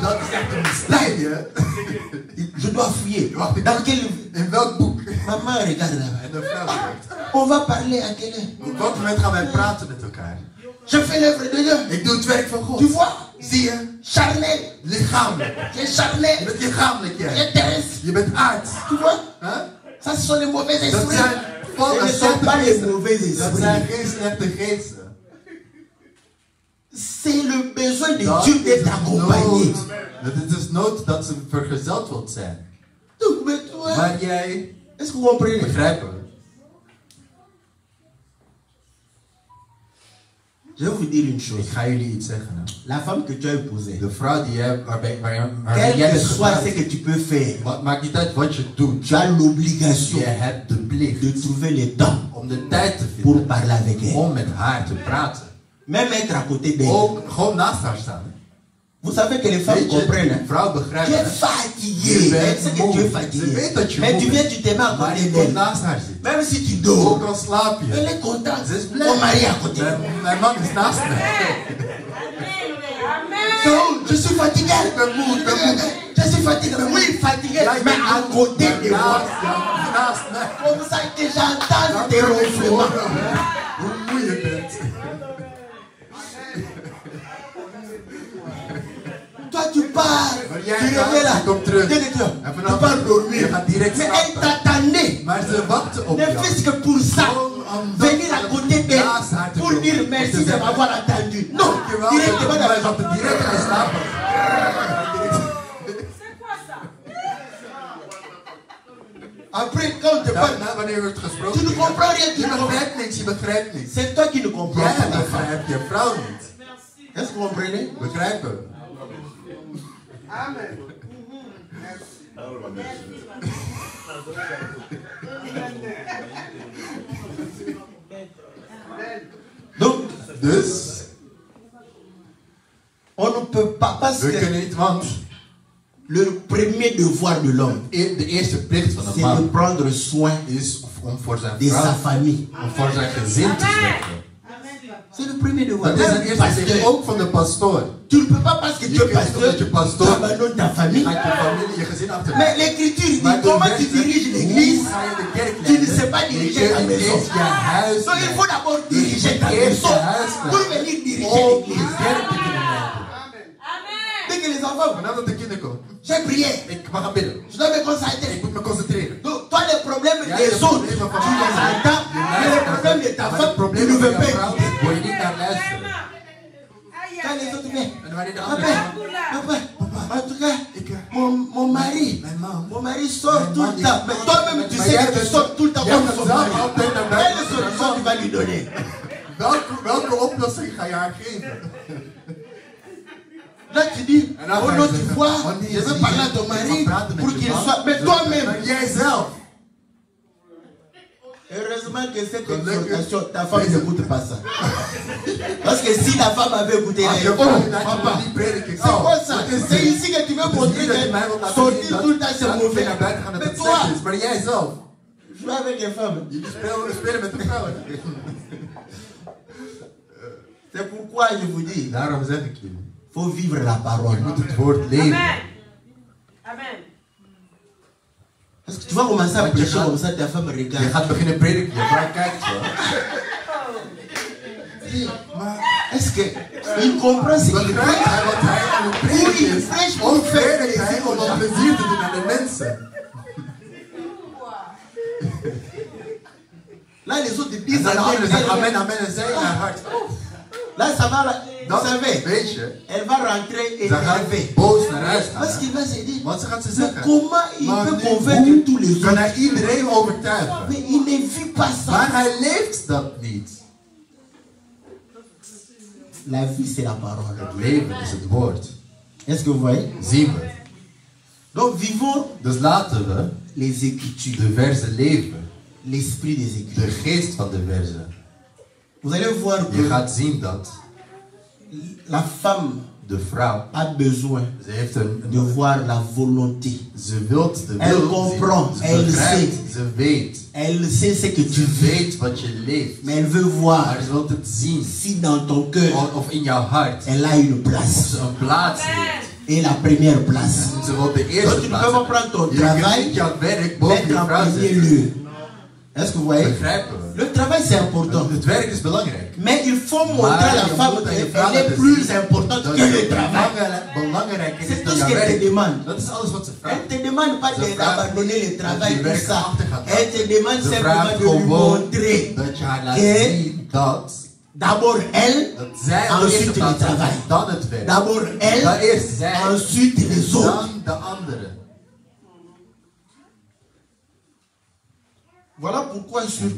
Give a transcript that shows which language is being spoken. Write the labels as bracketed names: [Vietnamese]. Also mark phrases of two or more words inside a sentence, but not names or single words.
[Dutch] Dat is echt een mysterie, hè? [French] Je dois fouiller. Dans quel... [Dutch] In welk boek? [French] Maman, regarde là-bas. [Dutch] En de vrouw zegt, [French] On va parler à quelle heure? [Dutch] op welk moment gaan wij praten met elkaar? [French] Je fais l'œuvre de Dieu. [Dutch] Ik doe het werk van God. [French] Tu vois? [Dutch] Zie je? [French] Charnel. [Dutch] Lichamelijk. [French] Tu es charnel. [Dutch] Je bent lichamelijk, [French] Tu [Dutch] jij. [French] es terrestre. [Dutch] Je bent aards. [French] Tu vois? Huh? Ça, ce sont les mauvais [Dutch] Dat [French] esprits. [Dutch] zijn [French] Ce ne sont pas les mauvais [Dutch] Dat zijn [French] esprits. [Dutch] geen slechte geesten. [French] C'est le besoin de [Dutch] Dat [French] Dieu [Dutch] is [French] d'être accompagné. [Dutch] nood. Het is nood dat ze vergezeld wilt zijn. [French] Donc, mais toi, [Dutch] Maar jij [French] est-ce que vous comprenez? [Dutch] begrijpt het. [French] Je vais vous dire une chose. [Dutch] Ik ga jullie iets zeggen. Hè. [French] La femme que tu as épousée, [Dutch] De vrouw die jij, waarbij [French] quel [Dutch] jij [French] que [Dutch] bent [French] soit ce [Dutch] getrouwd, [French] que tu peux faire, [Dutch] wat maakt niet uit wat je doet. [French] tu as l'obligation [Dutch] Je hebt de plicht [French] de trouver le temps [Dutch] om de tijd te [French] pour [Dutch] vinden [French] parler avec elle. [Dutch] om met haar te praten. [French] Même être à côté d'elle. [Dutch] Ook gewoon naast haar staan. [French] Vous savez que les femmes [Dutch] Weet je, [French] comprennent. [Dutch] de Hein? vrouw [French] Tu [Dutch] begrijpt [French] es [Dutch] het. [French] fatigué. [Dutch] Je [French] Elle [Dutch] bent [French] sait que tu [Dutch] moe. [French] es [Dutch] Ze [French] fatigué. [Dutch] weet dat je [French] Mais [Dutch] moe [French] tu [Dutch] bent. [French] viens, tu te mets à [Dutch] Maar [French] côté [Dutch] je komt [French] d'elle. [Dutch] naast haar zitten. [French] Même si tu dors, [Dutch] Ook al slaap je. [French] elle est contente. [Dutch] Ze is blij. [French] Mon mari à côté. [Dutch] Mijn man is naast me. [French] Donc, je suis fatigué. Je suis fatigué. Oui, fatigué. Mais à côté de moi. [Dutch] Naast me. [French] Comme ça que j'entends tes ronflements. [Dutch] Hoe moe je bent. [French] Toi, tu pars. [Dutch] Maar [French] Tu [Dutch] jij [French] reviens là. [Dutch] gaat, je komt terug. [French] Dès que tu [Dutch] En [French] tu [Dutch] vanaf [French] pars dormir. [Dutch] je gaat direct [French] Mais elle [Dutch] slapen. [French] t'attendait. [Dutch] Maar ze wachten op [French] Ne [Dutch] jou. [French] fût-ce que pour ça. Venir à côté d'elle. [Dutch] Naast haar te [French] Pour [Dutch] komen. [French] dire merci de m'avoir attendu. Non. [Dutch] Dankjewel, [French] Directement dans [Dutch] wij [French] la chambre. [Dutch] zaten direct gaan slapen. [French] Après, quand on te parle, [Dutch] Daarna, wanneer we het gesproken [French] tu ne comprends rien. Tu [Dutch] je [French] ne comprends [Dutch] begrijpt niks, je begrijpt niks. [French] C'est toi qui ne comprends [Dutch] Jij [French] pas ta femme. [Dutch] begrijpt je vrouw niet. [French] Est-ce que vous comprenez? [Dutch] Begrijpen. [French] Amen. Donc, [Dutch] Dus, [French] on ne peut pas, parce [Dutch] we [French] que [Dutch] kunnen niet, want [French] le premier devoir de l'homme, [Dutch] de eerste plicht van een [French] c'est de [Dutch] man [French] prendre soin [Dutch] is om voor zijn [French] de sa [Dutch] vrouw, [French] famille. [Dutch] om voor zijn gezin te zorgen. [French] C'est le premier devoir. [Dutch] Dat is een [French] Même [Dutch] eerste plicht, [French] pasteur. [Dutch] ook van de pastoor. [French] Tu ne peux pas parce que tu es [Dutch] kunt niet [French] pasteur, [Dutch] omdat je [French] tu [Dutch] pastoor [French] abandonnes ta [Dutch] Je [French] famille. [Dutch] gaat je familie, je gezin [French] Mais [Dutch] achterlaten. [French] l'écriture dit [Dutch] Maar de [French] comment tu [Dutch] wet [French] diriges [Dutch] zegt, [French] l'église. [Dutch] hoe ga je de kerk [French] Tu ne [Dutch] leiden? [French] sais pas [Dutch] Je [French] diriger ta [Dutch] kunt niet [French] maison. [Dutch] eens je huis [French] Donc il faut [Dutch] leiden. [French] d'abord diriger ta [Dutch] Eerst [French] maison [Dutch] je huis [French] pour [Dutch] leiden. [French] venir diriger [Dutch] Om [French] l'église. [Dutch] je kerk te kunnen leiden. [French] Dès que les enfants, [Dutch] Vanaf dat de kinderen komen, [French] j'ai prié, [Dutch] ik mag gaan bidden. [French] je dois me [Dutch] Ik [French] concentrer. [Dutch] moet me concentreren. [French] Donc toi les problèmes [Dutch] Ja, [French] des [Dutch] de [French] autres, [Dutch] problemen [French] tu [Dutch] van [French] les entends, mais les problèmes de ta [Dutch] Maar de [French] femme, tu [Dutch] problemen [French] ne [Dutch] van [French] veux [Dutch] jouw [French] pas [Dutch] vrouw, [French] écouter. [Dutch] wil je niet naar luisteren. [French] Quand les autres viennent, [Dutch] En wanneer de [French] papa, [Dutch] anderen [French] papa, en tout cas, mon mari, [Dutch] Mijn man. [French] mon mari sort [Dutch] Mijn [French] tout [Dutch] man, [French] le temps. Mais toi-même, tu [Dutch] Maar [French] sais [Dutch] jij [French] que tu [Dutch] bent- [French] sors tout le temps [Dutch] jij [French] comme [Dutch] gaat [French] son [Dutch] zelf [French] mari. [Dutch] altijd naar buiten. [French] Quelle solution tu vas lui donner? [Dutch] Welke oplossing ga je haar geven? [French] Là, tu dis, [Dutch] En dan [French] oh [Dutch] ga je [French] non, tu [Dutch] zeggen, [French] vois, [Dutch] oh nee, [French] je veux [Dutch] zie [French] parler [Dutch] je, [French] à ton [Dutch] ik [French] mari [Dutch] ga praten met [French] pour [Dutch] je [French] qu'il [Dutch] man. [French] soit. Mais toi-même, [Dutch] Maar jijzelf. [French] heureusement que cette [Dutch] Gelukkig. [French] exhortation, ta femme n'écoute pas ça. Parce que si la femme avait écouté, elle [Dutch] Als je [French] dit, oh, [Dutch] vrouw dat je [French] papa, [Dutch] niet prediken. [French] c'est quoi ça? [Dutch] Wat is [French] C'est [Dutch] dit? [French] ici que tu veux montrer [Dutch] Niet dat je mij wilt [French] que [Dutch] laten zien [French] sortir tout le temps, c'est [Dutch] dat [French] mauvais. [Dutch] naar buiten gaan dat [French] Mais [Dutch] het [French] toi, [Dutch] slecht is. Maar jijzelf. [French] joue avec les femmes. [Dutch] Jullie spelen met de vrouwen. [French] C'est pourquoi je vous dis, [Dutch] Daarom zeg ik jullie. [French] il faut vivre la parole. [Dutch] Je moet het woord leven. [French] Amen. Parce que tu vas commencer à [Dutch] Want je [French] prêcher [Dutch] gaat- [French] comme ça, ta femme [Dutch] Je [French] regarde. [Dutch] gaat beginnen prediken. Je vrouw kijkt zo. [French] Mais Est-ce qu'il comprend ce qu'il [Dutch] Begrijpt [French] fait? [Dutch] hij wat hij aan het prediken is? Of werkt hij om een plezier te doen aan de mensen? [French] Là, les autres [Dutch] En [French] disent [Dutch] dan de anderen zeggen amen, [French] amen. [Dutch] amen en zij in haar hart. [French] Là, ça va, vous [Dutch] Dan, [French] savez, [Dutch] weet je, [French] elle va rentrer [Dutch] ze gaat [French] énervée. [Dutch] boos naar huis [French] Parce [Dutch] gaan. [French] qu'il va se dire, [Dutch] Want ze gaat ze [French] mais [Dutch] zeggen, [French] comment il [Dutch] maar [French] peut [Dutch] nu, [French] convaincre [Dutch] hoe [French] tous les [Dutch] kan [French] autres? [Dutch] hij iedereen overtuigen? [French] Mais il ne vit pas ça. [Dutch] Maar hij leeft dat niet. [French] La vie, c'est la parole. [Dutch] Het leven is het woord. [French] Est-ce que vous voyez? [Dutch] Zien we. [French] Donc, vivons [Dutch] Dus laten we [French] les Écritures, [Dutch] de verzen leven. [French] l'esprit des Écritures. [Dutch] De geest van de verzen. [French] Vous allez voir [Dutch] Je [French] que [Dutch] gaat zien dat [French] la femme [Dutch] de vrouw, [French] a besoin [Dutch] ze heeft [French] de voir la volonté. [Dutch] ze wilt de [French] Elle [Dutch] wil [French] comprend, [Dutch] zien. Ze [French] elle [Dutch] begrijpt, [French] sait. [Dutch] ze weet. [French] Elle sait ce que tu [Dutch] Ze [French] vis, [Dutch] weet wat je leeft. [French] mais elle veut voir [Dutch] Maar ze wilt het zien. [French] si dans ton cœur, [Dutch] Of in jouw hart. [French] elle a une [Dutch] Of [French] place. [Dutch] ze een plaats heeft. [French] Et la première place. [Dutch] Ze wil de eerste [French] Donc, tu ne [Dutch] plaats [French] peux pas [Dutch] hebben. [French] prendre ton [Dutch] Je kunt [French] travail, [Dutch] niet jouw werk boven [French] mettre [Dutch] je [French] en [Dutch] vrouw [French] premier [Dutch] zetten. [French] lieu. Est-ce que vous voyez? [Dutch] Begrijpen we? [French] Le travail, c'est important. [Dutch] Het werk is belangrijk. [French] Mais il faut montrer à la [Dutch] je [French] femme [Dutch] moet aan je [French] qu'elle [Dutch] vrouw [French] est [Dutch] laten [French] plus [Dutch] zien [French] importante [Dutch] dat [French] que le [Dutch] het [French] travail. [Dutch] belangrijker [French] C'est [Dutch] is [French] tout [Dutch] dan [French] ce [Dutch] jouw [French] qu'elle te [Dutch] werk. [French] demande. [Dutch] Dat is alles wat ze vraagt. [French] Elle ne te demande pas [Dutch] Ze vraagt [French] d'abandonner le [Dutch] dat [French] travail, [Dutch] je [French] tout [Dutch] werk [French] ça. [Dutch] achter gaat [French] Elle [Dutch] laten. [French] te demande [Dutch] Ze [French] simplement [Dutch] vraagt [French] de lui [Dutch] gewoon [French] montrer [Dutch] dat je haar laat [French] que [Dutch] zien dat [French] d'abord elle, [Dutch] dat zij aan de eerste [French] ensuite le [Dutch] plaats [French] travail. [Dutch] staat, dan het werk. [French] D'abord [Dutch] Dan [French] elle, [Dutch] eerst zij, [French] ensuite les autres. [Dutch] dan de anderen. [French] Voilà pourquoi surtout,